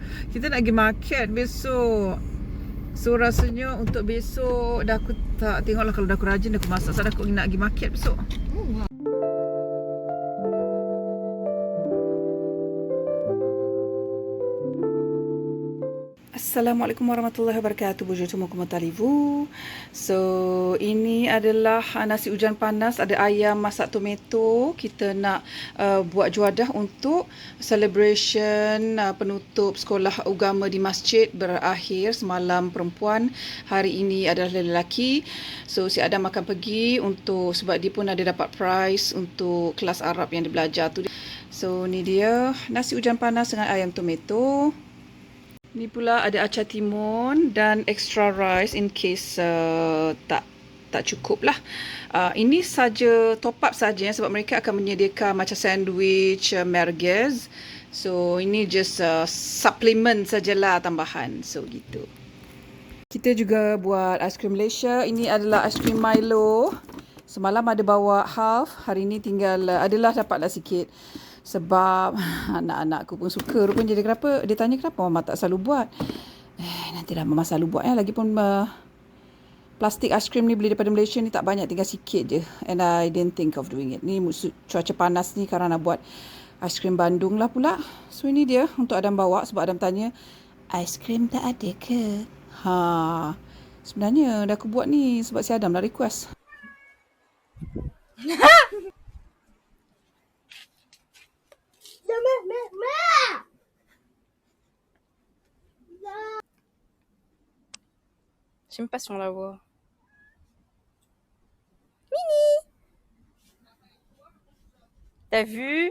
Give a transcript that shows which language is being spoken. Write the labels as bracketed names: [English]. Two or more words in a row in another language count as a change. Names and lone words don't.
[Malay] Kita nak pergi market besok. So rasanya untuk besok dah aku tak tengoklah, kalau dah aku rajin dah aku masak. So dah aku nak pergi market besok. [Arabic] السلام عليكم ورحمة الله وبركاته. [French] Bonjour semua, comment allez-vous? [Malay] So ini adalah nasi hujan panas, ada ayam masak tomato. Kita nak buat juadah untuk celebration penutup sekolah agama di masjid berakhir semalam perempuan. Hari ini adalah lelaki. So si Adam akan pergi untuk, sebab dia pun ada dapat prize untuk kelas Arab yang dia belajar tu. So ni dia nasi hujan panas dengan ayam tomato. Ni pula ada acar timun dan [English] extra rice in case [Malay] tak cukup lah. Ini saja [English] top up [Malay] saja, sebab mereka akan menyediakan macam sandwich, merguez. So ini [English] just supplement [Malay] sajalah, tambahan. So gitu. Kita juga buat aiskrim Malaysia. Ini adalah aiskrim Milo. Semalam ada bawa half, hari ni tinggal adalah dapatlah sikit. Sebab anak-anakku pun suka. Rupanya dia kenapa, dia tanya kenapa Mama tak selalu buat. Nantilah Mama selalu buat. Lagipun plastik aiskrim ni beli daripada Malaysia ni tak banyak, tinggal sikit je. [English] And I didn't think of doing it. [Malay] Ni cuaca panas ni kerana nak buat aiskrim Bandung lah pula. So ini dia untuk Adam bawa, sebab Adam tanya, aiskrim tak ada ke? Sebenarnya dah aku buat ni sebab si Adam lah request. [French] Je sais même pas si on la voit. T'as vu?